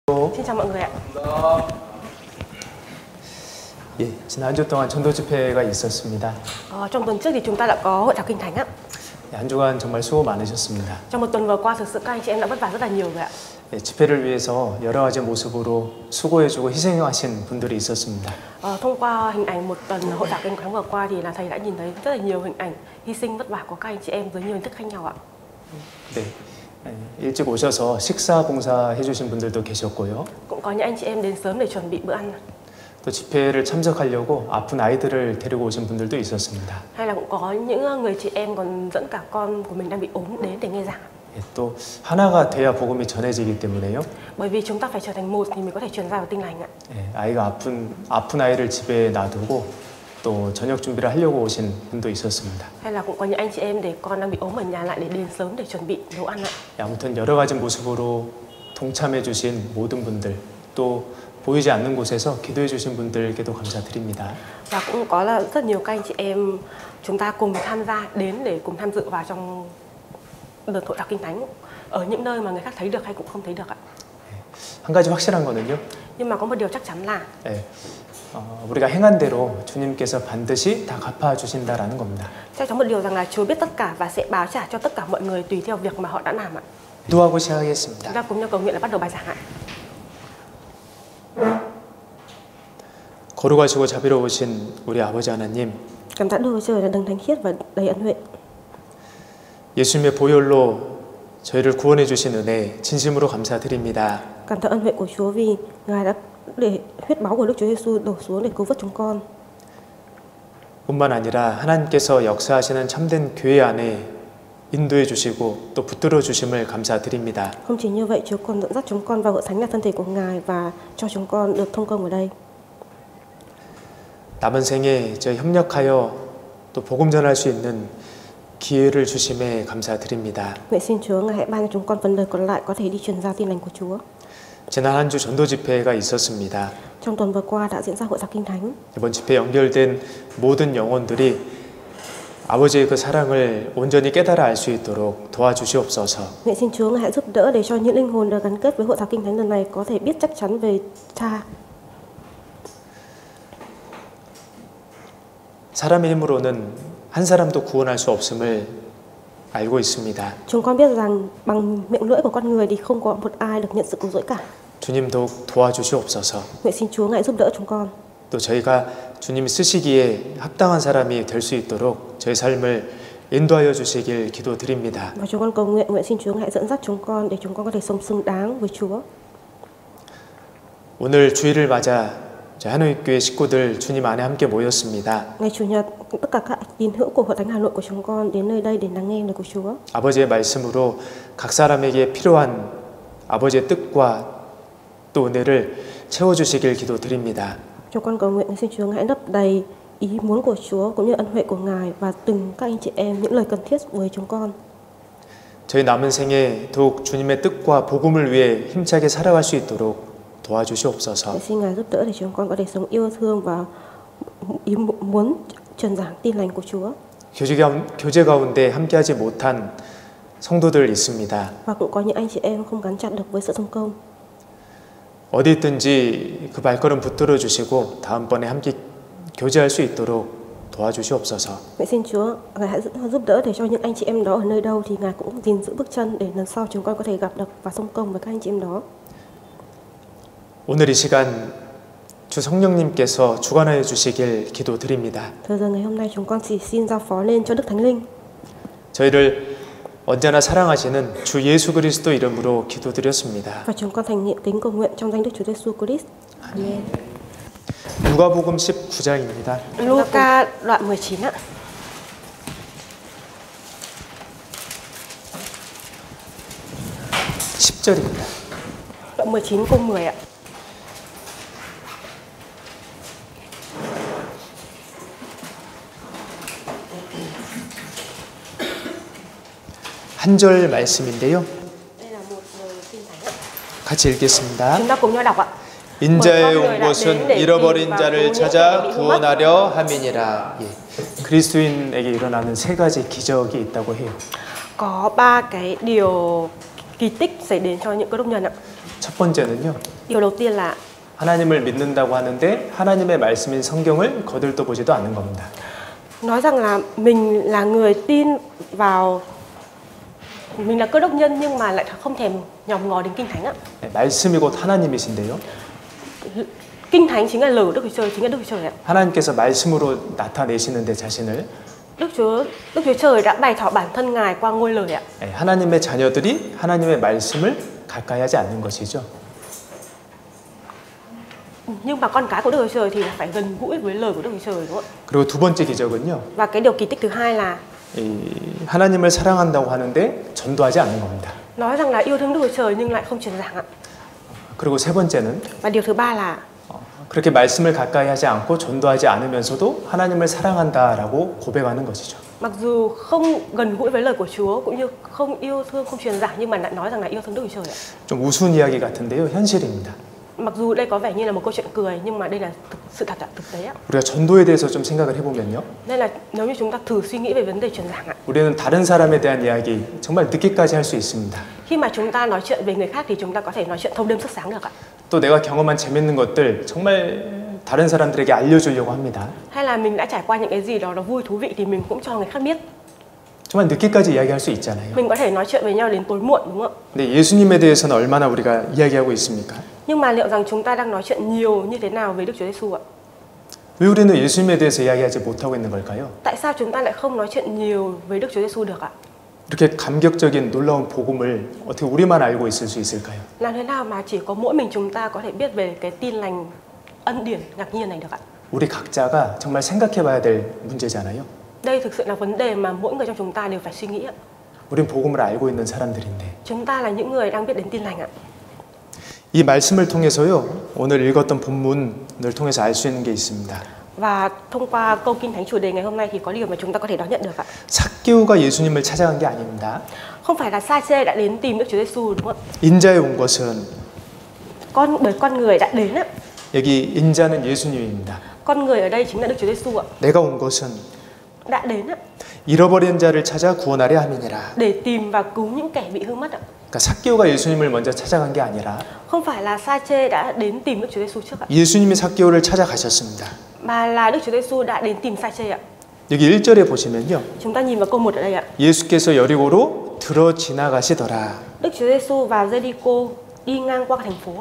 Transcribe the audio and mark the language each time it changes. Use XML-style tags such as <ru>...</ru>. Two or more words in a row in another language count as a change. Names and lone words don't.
<vi>Xin chào mọi người ạ.</vi> <ko>예, 지난 한 주 동안 전도 집회가 있었습니다.</ko> <vi>Trong tuần trước thì chúng ta đã có hội thảo kinh thánh ạ.</vi> <ko>한 주간 정말 수고 많으셨습니다.</ko> <vi>Trong một tuần vừa qua thực sự các anh chị em đã vất vả rất là nhiều rồi ạ.</vi> <ko>예, 집회를 위해서 여러 가지 모습으로 수고해주고 희생하신 분들이 있었습니다.</ko> <vi>Thông qua hình ảnh một tuần hội thảo kinh thánh vừa qua thì là thầy đã nhìn thấy rất là nhiều hình ảnh hy sinh vất vả của các anh chị em với nhiều hình thức khác nhau ạ.</vi> <ko>네, 일찍 오셔서 식사 봉사 해주신 분들도 계셨고요.</ko> <vi>Cũng có những anh chị em đến sớm để chuẩn bị bữa ăn.</vi> <ko>또 집회를 참석하려고 아픈 아이들을 데리고 오신 분들도 있었습니다.</ko> <vi>Hay là cũng có những người chị em còn dẫn cả con của mình đang bị ốm đến để nghe giảng.</vi> <ko>예, 또 하나가 돼야 복음이 전해지기 때문에요.</ko> <vi>Bởi vì chúng ta phải trở thành một thì mình có thể truyền ra được tin lành ạ.</vi> <ko>예, 아이가 아픈 아이를 집에 놔두고 또 저녁 준비를 하려고 오신 분도 있었습니다.</ko> <vi>Hay là cũng có những anh chị em để con đang bị ốm ở nhà lại để đến sớm để chuẩn bị nấu ăn ạ.</vi> <ko>아무튼 여러 가지 모습으로 동참해 주신 모든 분들 또 보이지 않는 곳에서 기도해 주신 분들께도 감사드립니다.</ko> <vi>Và cũng có là rất nhiều các anh chị em chúng ta cùng tham gia đến để cùng tham dự vào trong đợt hội thảo kinh thánh ở những nơi mà người khác thấy được hay cũng không thấy được ạ.</vi> <ko>한 가지 확실한 거는요.</ko> <vi>Nhưng mà có một điều chắc chắn là</vi> <ko>우리가 행한 대로 주님께서 반드시 다 갚아 주신다라는 겁니다.</ko> <vi>chắc chắn một điều rằng là Chúa biết tất cả và sẽ báo trả cho tất cả mọi người tùy theo việc mà họ đã làm ạ.</vi> <ko>기도하고</ko> <vi>Chúng</vi> <ko>시작하겠습니다.</ko> <vi>ta cùng nhau cầu nguyện là bắt đầu bài giảng ạ.</vi> <ko>거룩하시고 자비로우신 우리 아버지 하나님,</ko> <vi>Cảm tạ Đức Chúa Trời là đấng thánh khiết và đầy ân huệ.</vi> <ko>예수님의 보혈로 저희를 구원해 주신 은혜 진심으로 감사드립니다.</ko> <vi>Cảm tạ ân huệ của Chúa vì Ngài đã để huyết máu của Đức Chúa Giêsu đổ xuống để cứu vớt chúng con.</vi> <ko>뿐만 아니라 하나님께서 역사하시는 참된 교회 안에 인도해 주시고 또 붙들어 주심을 감사드립니다.</ko> <vi>Không chỉ như vậy, Chúa còn dẫn dắt chúng con vào hội thánh là thân thể của Ngài và cho chúng con được thông công ở đây.</vi> <ko>남은 생에 저희 협력하여 또 복음 전할 수 있는 기회를 주심에 감사드립니다.</ko> <vi>Nguyện xin Chúa Ngài hãy ban cho chúng con phần đời còn lại có thể đi truyền giao tin lành của Chúa.</vi> <ko>지난 한 주 전도 집회가 있었습니다.</ko> <vi>Trong tuần vừa qua đã diễn ra hội thảo kinh thánh.</vi> <ko>이번 집회에 연결된 모든 영혼들이 아버지의 그 사랑을 온전히 깨달아 알 수 있도록 도와주시옵소서.</ko> <vi>Nguyện xin Chúa Ngài hãy giúp đỡ để cho những linh hồn được gắn kết với hội thảo kinh thánh lần này có thể biết chắc chắn về Cha.</vi> <ko>사람의 힘으로는 한 사람도 구원할 수 없음을 알고 있습니다.</ko> <vi>Chúng con biết rằng bằng miệng lưỡi của con người thì không có một ai được nhận sự cứu rỗi cả.</vi> <ko>주님 더욱 도와주시옵소서.</ko> <vi>Nguyện xin Chúa Ngài giúp đỡ chúng con.</vi> <ko>또 저희가 주님이 쓰시기에 합당한 사람이 될 수 있도록 저희 삶을 인도하여 주시길 기도드립니다.</ko> <vi>Và chúng con cầu nguyện, nguyện xin Chúa Ngài dẫn dắt chúng con để chúng con có thể sống xứng đáng với Chúa.</vi> <ko>오늘 주일을 맞아 하노이교회 식구들 주님 안에 함께 모였습니다.</ko> <vi>Ngày Chủ nhật, tất cả các tín hữu của Hội Thánh Hà Nội của chúng con đến nơi đây để lắng nghe lời của Chúa.</vi> <ko>아버지의 말씀으로 각 사람에게 필요한 아버지의 뜻과 또 은혜를 채워주시길 기도드립니다.</ko> <vi>Chúng con cầu nguyện xin Chúa Ngài lấp đầy ý muốn của Chúa cũng như ân huệ của Ngài và từng các anh chị em những lời cần thiết với chúng con.</vi> <ko>저희 남은 생에 더욱 주님의 뜻과 복음을 위해 힘차게 살아갈 수 있도록 도와주시옵소서.</ko> <vi>Xin Ngài giúp đỡ để chúng con có thể sống yêu thương và ý muốn truyền giảng tin lành của Chúa.</vi> <ko>교제 가운데 함께하지 못한 성도들 있습니다.</ko> <vi>Và cũng có những anh chị em không gắn chặt được với sự thông công.</vi> <ko>어디 있든지 그 발걸음 붙들어 주시고 다음번에 함께 교제할 수 있도록 도와주시옵소서.</ko> <vi>Nguyện xin Chúa Ngài hãy giúp đỡ để cho những anh chị em đó ở nơi đâu thì Ngài cũng gìn giữ bước chân để lần sau chúng con có thể gặp được và thông công với các anh chị em đó.</vi> <ko>오늘 이 시간 주 성령님께서 주관하여 주시길 기도드립니다.</ko> <vi>Thời giờ ngày hôm nay chúng con chỉ xin giao phó lên cho Đức Thánh Linh.</vi> <ko>저희를 언제나 사랑하시는 주 예수 그리스도 이름으로 기도드렸습니다.</ko> <vi>Và chúng con thành kính cầu nguyện trong danh Đức Chúa Giêsu Christ. Amen.</vi> <ko>누가복음 19장입니다.</ko> <vi>Luca đoạn 19 ạ.</vi> <ko>10절입니다.</ko> <vi>Đoạn 19 câu 10 ạ.</vi> <ko>한 절 말씀인데요.</ko> <vi>Đây là một lời kinh thánh ạ.</vi> <ko>같이 읽겠습니다.</ko> <vi>Chúng ta cùng nhau đọc ạ.</vi> <ko>인자의 온 것은 잃어버린 자를 찾아 구원하려 함이니라. 예. 그리스도인에게 일어나는 세 가지 기적이 있다고 해요.</ko> <vi>Có ba cái điều kỳ tích xảy đến cho những cơ đốc nhân ạ.</vi> <ko>첫 번째는요.</ko> <vi>Điều đầu tiên là</vi> <ko>하나님을 믿는다고 하는데 하나님의 말씀인 성경을 거들떠보지도 않는 겁니다.</ko> <vi>nói rằng là mình là người tin vào, mình là cơ đốc nhân nhưng mà lại không thèm nhòm ngó đến Kinh Thánh ạ.</vi> <ko>네, 말씀이 곧 하나님이신데요.</ko> <vi>Kinh Thánh chính là lời của Đức Chúa Trời, chính là Đức Chúa Trời ạ.</vi> <ko>하나님께서 말씀으로 나타내시는데 자신을</ko> <vi>Đức Chúa Trời đã bày tỏ bản thân Ngài qua ngôi lời ạ.</vi> <ko>네, 하나님의 자녀들이 하나님의 말씀을 가까이 하지 않는 것이죠.</ko> <vi>Nhưng mà con cái của Đức Chúa Trời thì là phải gần gũi với lời của Đức Chúa Trời, đúng không ạ?</vi> <ko>그리고 두 번째 기적은요.</ko> <vi>Và cái điều kỳ tích thứ hai là</vi> <ko>이 하나님을 사랑한다고 하는데 전도하지 않는 겁니다.</ko> <vi>nói rằng là yêu thương Đức Chúa Trời nhưng lại không truyền giảng ạ.</vi> <ko>그리고 세 번째는</ko> <vi>Và điều thứ ba là</vi> <ko>그렇게 말씀을 가까이 하지 않고 전도하지 않으면서도 하나님을 사랑한다라고 고백하는 것이죠.</ko> <vi>mặc dù không gần gũi với lời của Chúa cũng như không yêu thương, không truyền giảng nhưng mà lại nói rằng là yêu thương Đức Chúa Trời ạ.</vi> <ko>좀 우스운 이야기 같은데요. 현실입니다.</ko> <vi>Mặc dù đây có vẻ như là một câu chuyện cười nhưng mà đây là sự thật, thực tế ạ.</vi> <ko>우리가 전도에 대해서 좀 생각을 해보면요.</ko> <vi>Nên là nếu như chúng ta thử suy nghĩ về vấn đề truyền giảng ạ.</vi> <ko>우리는 다른 사람에 대한 이야기 정말 늦게까지 할 수 있습니다.</ko> <vi>Khi mà chúng ta nói chuyện về người khác thì chúng ta có thể nói chuyện thâu đêm suốt sáng được ạ.</vi> <ko>또 내가 경험한 재밌는 것들 정말 다른 사람들에게 알려주려고 합니다.</ko> <vi>Hay là mình đã trải qua những cái gì đó nó vui thú vị thì mình cũng cho người khác biết.</vi> <ko>정말 늦게까지 이야기할 수 있잖아요.</ko> <vi>Mình có thể nói chuyện với nhau đến tối muộn, đúng không ạ?</vi> <ko>근데 예수님에 대해서는 얼마나 우리가 이야기하고 있습니까?</ko> <vi>Nhưng mà liệu rằng chúng ta đang nói chuyện nhiều như thế nào về Đức Chúa Giêsu ạ?</vi> <ko>왜 우리는 예수님에 대해서 이야기하지 못하고 있는 걸까요?</ko> <vi>Tại sao chúng ta lại không nói chuyện nhiều với Đức Chúa Giêsu được ạ?</vi> <ko>이렇게 감격적인 놀라운 복음을 어떻게 우리만 알고 있을 수 있을까요?</ko> <vi>Làm thế nào mà chỉ có mỗi mình chúng ta có thể biết về cái tin lành ân điển ngạc nhiên này được ạ?</vi> <ko>우리 각자가 정말 생각해봐야 될 문제잖아요.</ko> <vi>Đây thực sự là vấn đề mà mỗi người trong chúng ta đều phải suy nghĩ ạ.</vi> <ko>우린 복음을 알고 있는 사람들인데</ko> <vi>Chúng ta là những người đang biết đến tin lành ạ.</vi> <ko>이 말씀을 통해서요. 오늘 읽었던 본문을 통해서 알 수 있는 게 있습니다.</ko> <vi>Và thông qua câu kinh thánh chủ đề ngày hôm nay thì có điều mà chúng ta có thể đón nhận được ạ.</vi> <ko>삭개오가 예수님을 찾아간 게 아닙니다.</ko> <vi>Không phải là Sa-chê đã đến tìm Đức Chúa Giêsu, đúng không ạ?</vi> <ko>인자에 온 것은</ko> <vi>Bởi con người đã đến ạ.</vi> <ko>여기 인자는 예수님입니다.</ko> <vi>Con người ở đây chính là Đức Chúa Giêsu ạ.</vi> <ko>내가 온 것은</ko> <vi>Đã đến ạ.</vi> <ko>잃어버린 자를 찾아 구원하려 함이니라.</ko> <vi>Để tìm và cứu những kẻ bị hư mất ạ.</vi> <ko>그러니까 삭개오가 예수님을 먼저 찾아간 게 아니라</ko> <vi>Không phải là Sa-chê đã đến tìm Đức Chúa Giêsu trước ạ.</vi> <ko>예수님이 삭개오를 찾아가셨습니다.</ko> <vi>Mà là Đức Chúa Giêsu đã đến tìm Sa-chê ạ.</vi> <ko>여기 1절에 보시면요.</ko> <vi>Chúng ta nhìn vào câu 1 ở đây ạ.</vi> <ko>예수께서 여리고로 들어 지나가시더라.</ko> <vi>Đức Chúa Giêsu vào Giê-ri-cô đi ngang qua thành phố ạ.</vi>